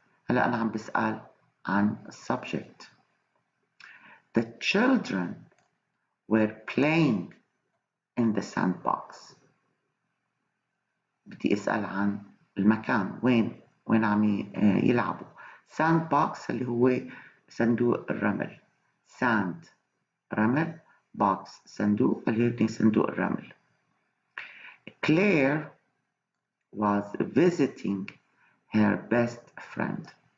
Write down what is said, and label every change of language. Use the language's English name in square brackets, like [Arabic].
[Arabic] هلأ أنا عم بسأل عن subject. [English] The children were playing in the sandbox. [Arabic] بدي أسأل عن المكان، وين عم يلعبوا. sandbox اللي هو صندوق الرمل. sand رمل، box صندوق اللي هو صندوق الرمل. [English] Claire was visiting her best friend.